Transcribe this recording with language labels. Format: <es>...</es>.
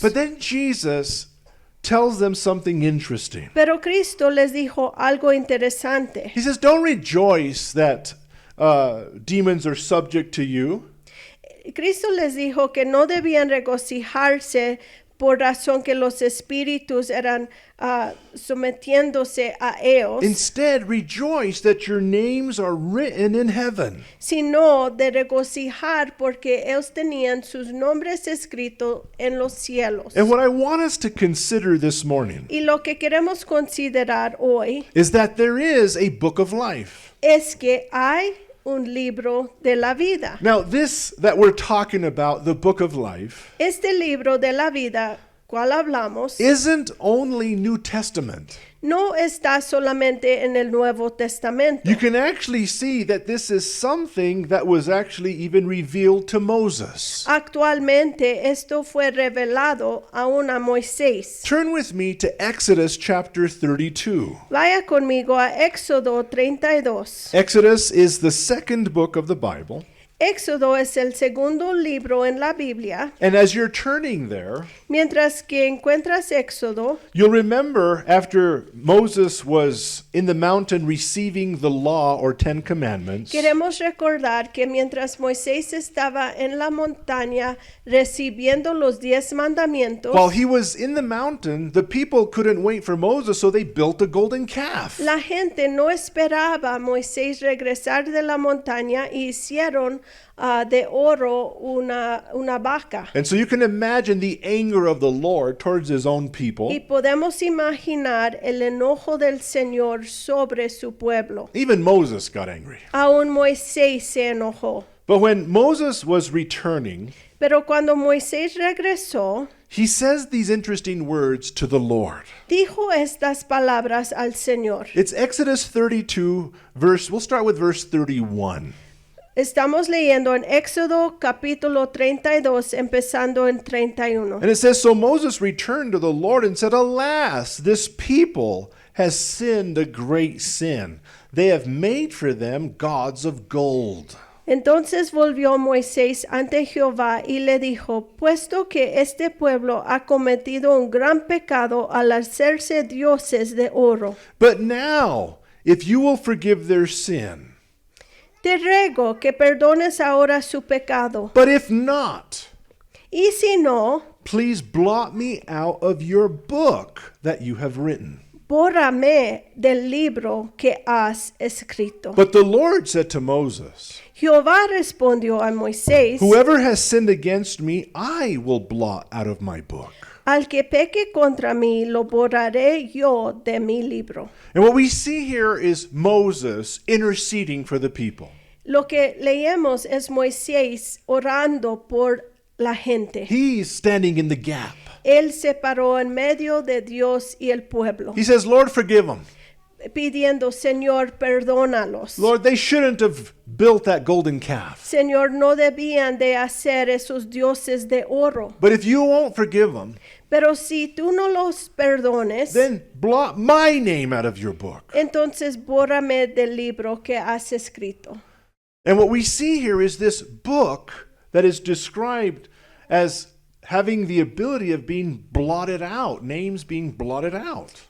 <en>But then Jesus tells them something interesting.</en> <es>Pero Cristo les dijo algo interesante.</es> <en>He says, Don't rejoice that demons are subject to you.</en> <es>Cristo les dijo que no debían regocijarse por razón que los espíritus eran sometiéndose a ellos,</es> <en>Instead, rejoice that your names are written in heaven.</en> <es>sino de regocijar porque ellos tenían sus nombres escritos en los cielos.</es> <en>And what I want us to consider this morning</en> <es>Y lo que queremos considerar hoy</es> <en>is that there is a book of life.</en> <es>es que hay un libro de la vida.</es> <en>Now, this that we're talking about, the book of life,</en> <es>Este libro de la vida, cual hablamos,</es> <en>isn't only New Testament.</en> <es>no está solamente en el Nuevo Testamento.</es> <en>You can actually see that this is something that was actually even revealed to Moses.</en> <es>Actualmente esto fue revelado aún a Moisés.</es> <en>Turn with me to Exodus chapter 32.</en> <es>Vaya conmigo a Éxodo 32.</es> <en>Exodus is the second book of the Bible.</en> <es>Éxodo es el segundo libro en la Biblia.</es> <en>And as you're turning there,</en> <es>Mientras que encuentras Éxodo,</es> <en>you'll remember after Moses was in the mountain receiving the law or 10 commandments,</en> <es>queremos recordar que mientras Moisés estaba en la montaña recibiendo los 10 mandamientos,</es> <en>while he was in the mountain, the people couldn't wait for Moses, so they built a golden calf.</en> <es>la gente no esperaba a Moisés regresar de la montaña y hicieron de oro una vaca.</es> <en>And so you can imagine the anger of the Lord towards his own people.</en> <es>Y podemos imaginar el enojo del Señor sobre su pueblo.</es> <en>Even Moses got angry.</en> <es>Aún Moisés se enojó.</es> <en>But when Moses was returning,</en> <es>Pero cuando Moisés regresó,</es> <en>he says these interesting words to the Lord.</en> <es>dijo estas palabras al Señor.</es> <en>It's Exodus 32, we'll start with verse 31.</en> <es>Estamos leyendo en Éxodo capítulo 32, empezando en 31.</es> <en>And it says, So Moses returned to the Lord and said, Alas, this people has sinned a great sin. They have made for them gods of gold.</en> <es>Entonces volvió Moisés ante Jehová y le dijo, puesto que este pueblo ha cometido un gran pecado al hacerse dioses de oro,</es> <en>But now, if you will forgive their sin,</en> <es>te ruego que perdones ahora su pecado.</es> <en>but if not,</en> <es>Y si no,</es> <en>please blot me out of your book that you have written.</en> <es>bórrame del libro que has escrito.</es> <en>But the Lord said to Moses,</en> <es>Jehová respondió a Moisés,</es> <en>Whoever has sinned against me, I will blot out of my book.</en> <es>al que peque contra mí, lo borraré yo de mi libro.</es> <en>And what we see here is Moses interceding for the people.</en> <es>Lo que leemos es Moisés orando por la gente.</es> <en>He's standing in the gap.</en> <es>Él se paró en medio de Dios y el pueblo,</es> <en>He says, Lord, forgive them.</en> <es>pidiendo, Señor, perdónalos.</es> <en>Lord, they shouldn't have built that golden calf.</en> <es>Señor, no debían de hacer esos dioses de oro.</es> <en>But if you won't forgive them,</en> <es>Pero si tú no los perdones,</es> <en>then blot my name out of your book.</en> <es>entonces bórrame del libro que has escrito.</es> <en>And what we see here is this book that is described as having the ability of being blotted out, names being blotted out.</en>